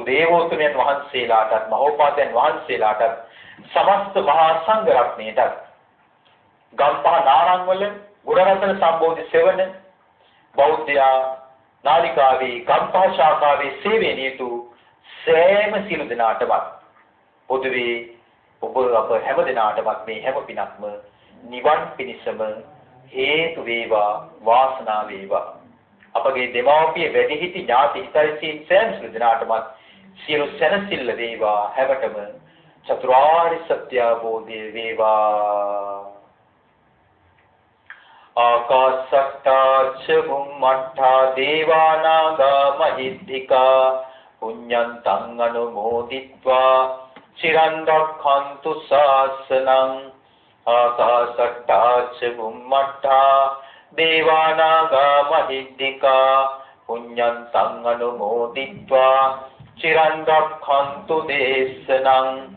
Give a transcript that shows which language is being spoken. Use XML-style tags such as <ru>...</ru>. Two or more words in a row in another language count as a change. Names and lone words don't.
<si>දේවෝත්තමයන් වහන්සේලාට මහෝපාද්‍යයන් වහන්සේලාට සමස්ත මහා සංඝ රත්නයට ගම්පහ නාරංවල ගුණරත්න සම්බෝධි සෙවණ බෞද්ධ නාලිකාවේ ගම්පහ ශාඛාවේ සේවයේ නියුතු සෑම සිළු දෙනාටම පොදුවේ ඔබ අප හැම දෙනාටම මේ හැම පිනක්ම නිවන් පිණිසම හේතු වේවා වාසනාව වේවා. අපගේ දෙමාපිය වැඩිහිටි ඥාති හිතයිසීන් සෑම සිළු දෙනාටම සියලු සැනසෙල්ල වේවා. හැමතෙම චතුරාර්ය සත්‍ය අවබෝධය වේවා.</si> <pi>ආකාශට්ටා ච බුම්මට්ටා දේවානාගා මහිද්దికා පුඤ්ඤන්තං අනුමෝදිත්වා චිරන් රක්ඛන්තු ශාසනං. ආකාශට්ටා ච බුම්මට්ටා දේවානාගා මහිද්దికා පුඤ්ඤන්තං අනුමෝදිත්වා චිරන් රක්ඛන්තු දේශනං.</pi>